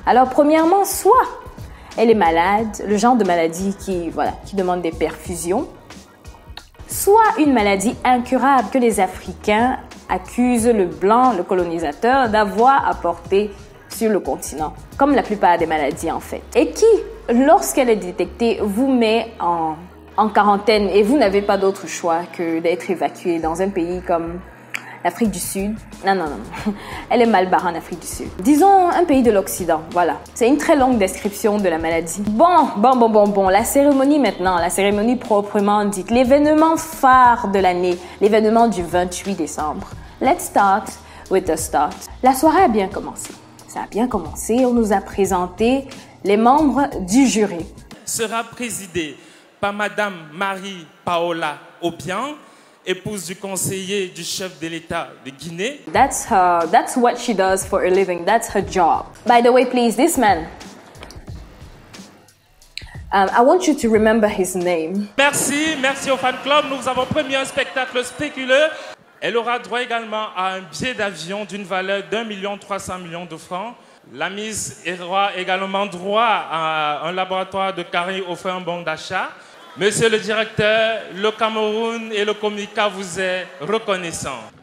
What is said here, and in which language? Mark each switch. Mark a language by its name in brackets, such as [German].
[French] Alors premièrement, soit elle est malade, le genre de maladie qui demande des perfusions, soit une maladie incurable que les Africains accusent le blanc, le colonisateur, d'avoir apporté sur le continent, comme la plupart des maladies en fait, et qui, lorsqu'elle est détectée, vous met en quarantaine et vous n'avez pas d'autre choix que d'être évacué dans un pays comme l'Afrique du Sud. Non, elle est mal barrée en Afrique du Sud. Disons un pays de l'Occident, voilà. C'est une très longue description de la maladie. Bon, la cérémonie maintenant, la cérémonie proprement dite, l'événement phare de l'année, l'événement du 28 décembre. [English] Let's start with the start. [French] La soirée a bien commencé. Ça a bien commencé, on nous a présenté les membres du jury. Sera présidé par Madame Marie Paola Obiang, épouse du conseiller du chef de l'État de Guinée. [English] That's what she does for a living. That's her job. By the way, please, this man, I want you to remember his name. [French] Merci au fan club. Nous avons promis un spectacle spéculeux. Elle aura droit également à un billet d'avion d'une valeur d'1,3 million de francs. La Miss aura également droit à un laboratoire de Carré offert un bon d'achat. Monsieur le directeur, le Cameroun et le Comica vous est reconnaissant.